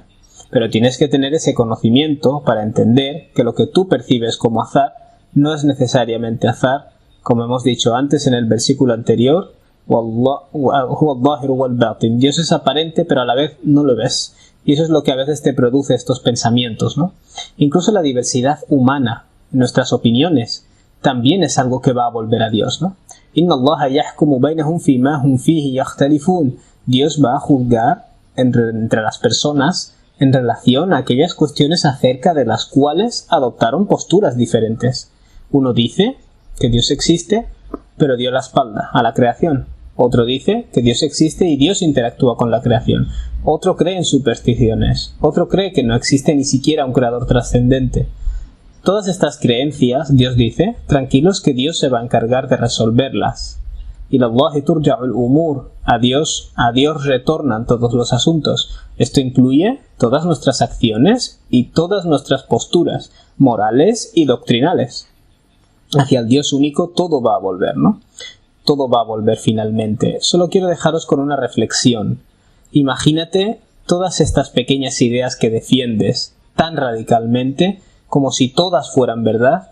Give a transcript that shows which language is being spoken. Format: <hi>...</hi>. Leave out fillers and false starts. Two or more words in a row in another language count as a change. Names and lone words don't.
<es>Pero tienes que tener ese conocimiento para entender que lo que tú percibes como azar no es necesariamente azar, como hemos dicho antes en el versículo anterior, Dios es aparente pero a la vez no lo ves. Y eso es lo que a veces te produce estos pensamientos, ¿no? Incluso la diversidad humana, nuestras opiniones, también es algo que va a volver a Dios, ¿no?</es> <ar>إن الله يحكم بينهم فيما هم فيه يختلفون.</ar> <es>Dios va a juzgar entre las personas en relación a aquellas cuestiones acerca de las cuales adoptaron posturas diferentes. Uno dice que Dios existe, pero dio la espalda a la creación. Otro dice que Dios existe y Dios interactúa con la creación. Otro cree en supersticiones. Otro cree que no existe ni siquiera un creador trascendente. Todas estas creencias, Dios dice, tranquilos que Dios se va a encargar de resolverlas. Y</es> <ar>الله ترجع الأمور,</ar> <es>a Dios retornan todos los asuntos. Esto incluye todas nuestras acciones y todas nuestras posturas morales y doctrinales. Hacia el Dios único todo va a volver, ¿no? Todo va a volver finalmente. Solo quiero dejaros con una reflexión. Imagínate todas estas pequeñas ideas que defiendes tan radicalmente, como si todas fueran verdad.</es>